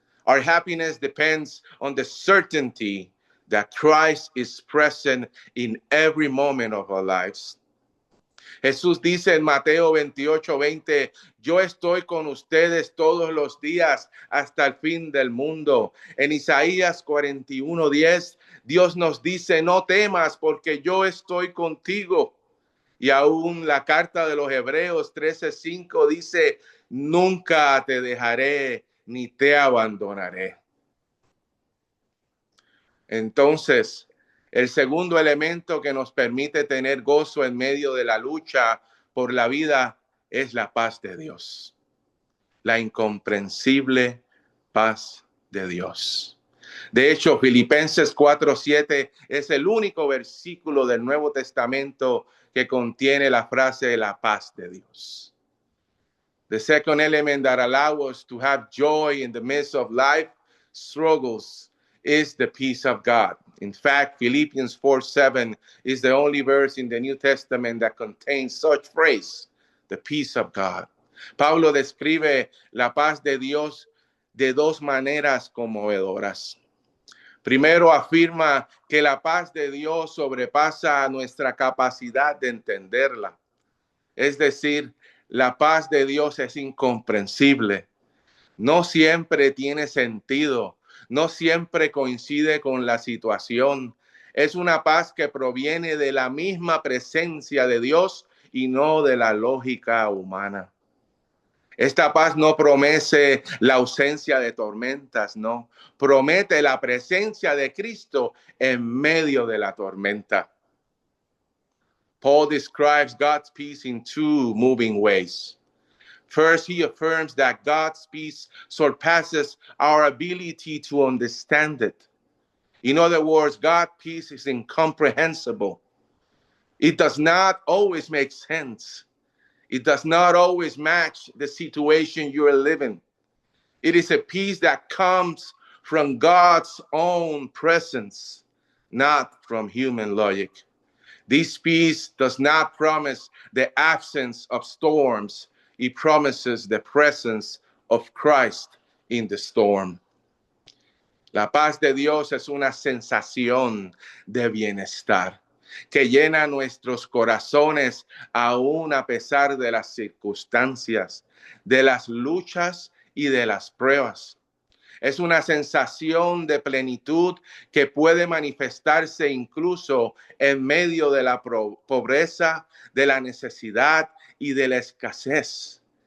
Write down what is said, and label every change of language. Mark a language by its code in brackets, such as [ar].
[en] Our happiness depends on the certainty that Christ is present in every moment of our lives. [es] Jesús dice en Mateo 28:20, yo estoy con ustedes todos los días hasta el fin del mundo. En Isaías 41:10, Dios nos dice, no temas porque yo estoy contigo. Y aún la carta de los Hebreos 13:5 dice, nunca te dejaré ni te abandonaré. Entonces, el segundo elemento que nos permite tener gozo en medio de la lucha por la vida es la paz de Dios. La incomprensible paz de Dios. De hecho, Filipenses 4:7 es el único versículo del Nuevo Testamento que contiene la frase la paz de Dios. [en] The second element that allows us to have joy in the midst of life struggles is the peace of God. In fact, Philippians 4:7 is the only verse in the New Testament that contains such phrase, the peace of God. [es] Pablo describe la paz de Dios de dos maneras conmovedoras. Primero, afirma que la paz de Dios sobrepasa nuestra capacidad de entenderla. Es decir, La paz de Dios es incomprensible. No siempre tiene sentido. No siempre coincide con la situación. Es una paz que proviene de la misma presencia de Dios y no de la lógica humana. Esta paz no promete la ausencia de tormentas, no. Promete la presencia de Cristo en medio de la tormenta. [en] Paul describes God's peace in two moving ways. First, he affirms that God's peace surpasses our ability to understand it. In other words, God's peace is incomprehensible. It does not always make sense. It does not always match the situation you are living. It is a peace that comes from God's own presence, not from human logic. This peace does not promise the absence of storms. It promises the presence of Christ in the storm. [es] La paz de Dios es una sensación de bienestar que llena nuestros corazones aún a pesar de las circunstancias, de las luchas y de las pruebas. Es una sensación de plenitud que puede manifestarse incluso en medio de la pobreza, de la necesidad y de la escasez.